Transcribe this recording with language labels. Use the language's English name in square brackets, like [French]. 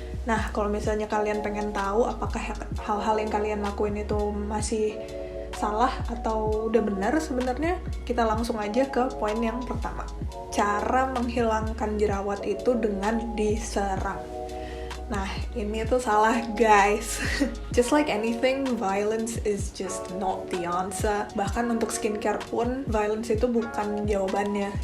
[Indonesian] Nah, kalau misalnya kalian pengen tahu apakah hal-hal yang kalian lakuin itu masih salah atau udah benar sebenarnya, kita langsung aja ke poin yang pertama. Cara menghilangkan jerawat itu dengan diserang. Nah, ini tuh salah guys. [English] Just like anything, violence is just not the answer. [Indonesian] Bahkan untuk skincare pun, violence itu bukan jawabannya.